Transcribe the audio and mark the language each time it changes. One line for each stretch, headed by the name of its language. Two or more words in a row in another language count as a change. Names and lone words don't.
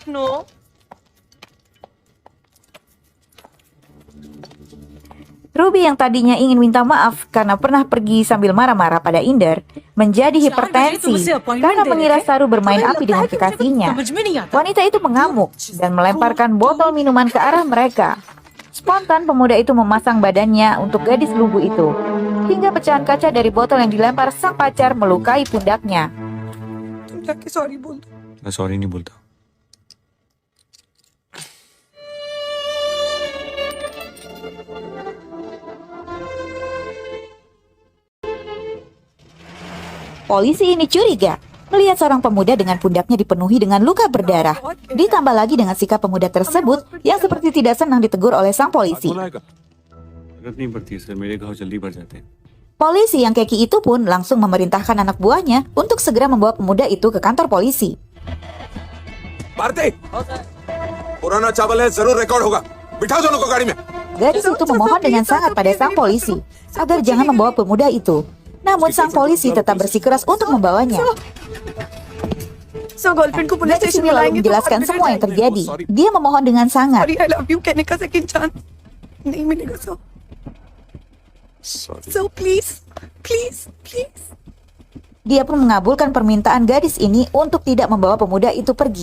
Indonesian: Ruby yang tadinya ingin minta maaf karena pernah pergi sambil marah-marah pada Inder, menjadi hipertensi karena mengira Saru bermain api dengan kekasihnya. Wanita itu mengamuk dan melemparkan botol minuman ke arah mereka. Spontan pemuda itu memasang badannya untuk gadis lugu itu, hingga pecahan kaca dari botol yang dilempar sang pacar melukai pundaknya.
Hindi: मैं सॉरी नहीं बोलता.
Indonesian: Polisi ini curiga melihat seorang pemuda dengan pundaknya dipenuhi dengan luka berdarah. Ditambah lagi dengan sikap pemuda tersebut yang seperti tidak senang ditegur oleh sang polisi.
Hindi: जरूरत नहीं पड़ती सर, मेरे घाव जल्दी बढ़ जाते हैं.
Indonesian: Polisi yang keki itu pun langsung memerintahkan anak buahnya untuk segera membawa pemuda itu ke kantor polisi.
Hindi: भारती पुराना चावल है जरूर रिकॉर्ड होगा बिठाओ दोनों को गाड़ी में.
Indonesian: Gadis itu memohon dengan sangat pada sang polisi agar jangan membawa pemuda itu. Namun sang polisi tetap bersikeras untuk membawanya. Gadis ini lalu menjelaskan semua yang terjadi. Dia memohon dengan sangat. Dia pun mengabulkan permintaan gadis ini untuk tidak membawa pemuda itu pergi.